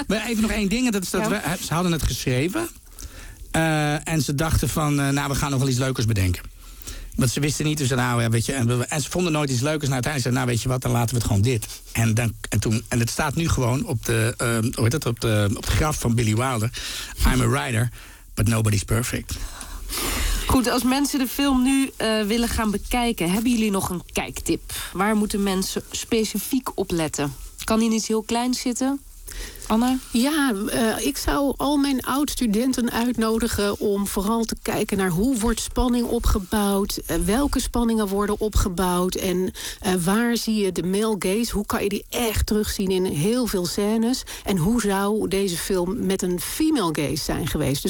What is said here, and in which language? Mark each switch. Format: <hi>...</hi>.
<nl>Maar even nog één ding, ze hadden het geschreven... en ze dachten van, nou, we gaan nog wel iets leukers bedenken. Want ze wisten niet, dus nou, ja, weet je, en ze vonden nooit iets leukers. Nou, uiteindelijk zeiden ze, nou weet je wat, dan laten we het gewoon dit. En het staat nu gewoon op de, op de graf van Billy Wilder.</nl> <en>I'm a writer, but nobody's perfect.</en> <nl>Goed, als mensen de film nu willen gaan bekijken... hebben jullie nog een kijktip? Waar moeten mensen specifiek op letten? Kan die niet heel klein zitten? Anna? Ja, ik zou al mijn oud-studenten uitnodigen om vooral te kijken naar hoe wordt spanning opgebouwd, welke spanningen worden opgebouwd en waar zie je de male gaze, hoe kan je die echt terugzien in heel veel scènes en hoe zou deze film met een female gaze zijn geweest.</nl>